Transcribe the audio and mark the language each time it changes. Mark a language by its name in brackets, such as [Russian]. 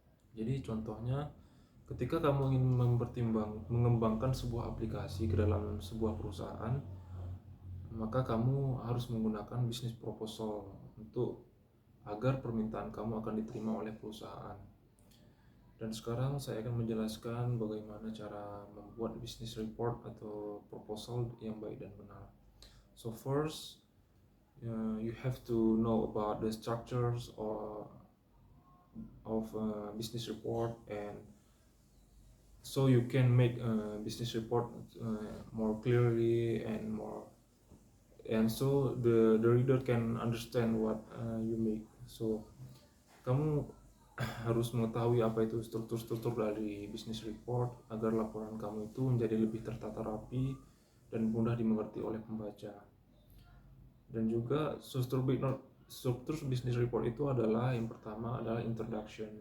[Indonesian] Jadi contohnya ketika kamu ingin mengembangkan sebuah aplikasi ke dalam sebuah perusahaan, maka kamu harus menggunakan business proposal agar permintaan kamu akan diterima oleh perusahaan. Dan sekarang saya akan menjelaskan bagaimana cara membuat business report atau proposal yang baik dan benar. [English] So first, you have to know about the structures of a business report, and so you can make a business report more clearly and so the reader can understand what you make. [Indonesian] So kamu harus mengetahui apa itu struktur dari business report agar laporan kamu itu menjadi lebih tertata rapi dan mudah dimengerti oleh pembaca. Dan juga struktur business report itu adalah, yang pertama adalah introduction.